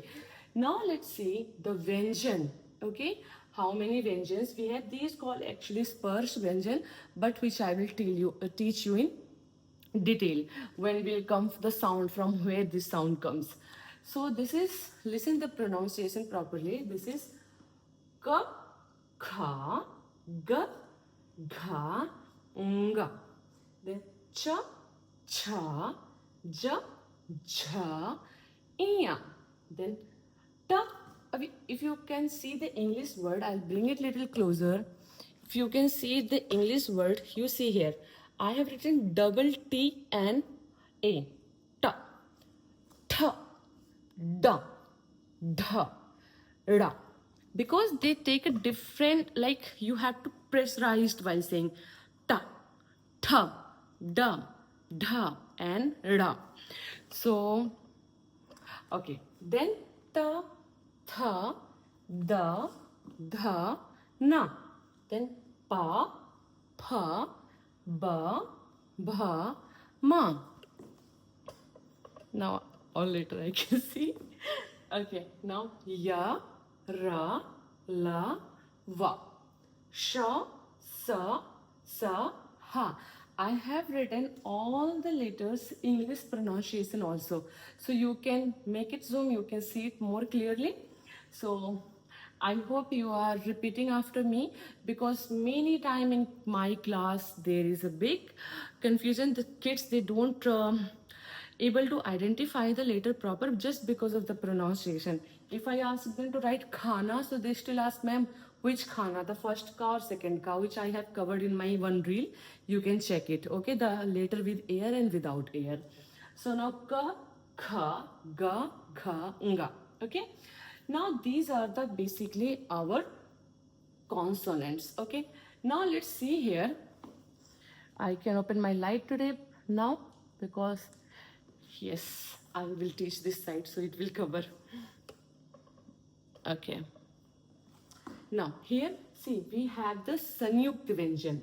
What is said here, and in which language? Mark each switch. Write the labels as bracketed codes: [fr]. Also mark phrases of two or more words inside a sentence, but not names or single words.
[en] Now let's see the vyanjan. Okay, how many vyanjans we have? These called actually [hi] sparsh vyanjan, [en] but which I will teach you in detail when will come the sound from where this sound comes. So this is, listen the pronunciation properly. This is [hi] ka, kha, ga, gha, nga. Then cha, cha, ja, jha, iya. [en] Then ta. If you can see the English word, I'll bring it little closer. If you can see the English word, you see here, I have written double T and A. [hi] Ta, tha, da, dha, ra. [en] Because they take a different, like you have to pressurize while saying [hi] ta, tha, da, [en] dha, and ra. So, okay. Then [hi] ta, tha, da, dha, na. Then pa, pha, ba, bha, ma. [en] Now, or later I can see. Okay, now [hi] ya, ra, la, va. Sha, sa, ha. [en] I have written all the letters English pronunciation also. So you can make it zoom, you can see it more clearly. So I hope you are repeating after me because many time in my class there is a big confusion. The kids, they don't able to identify the letter proper just because of the pronunciation. If I ask them to write khana, so they still ask, ma'am, which khana, the first ka or second ka, which I have covered in my one reel. You can check it, okay, the letter with air and without air. So now [hi] ka, kha, ga, gha, nga. [en] Okay, now these are the basically our consonants. Okay, now let's see here. I can open my light today now because yes, I will teach this side so it will cover. Okay. Now here, see, we have the [hi] Sanyukt Vyanjan.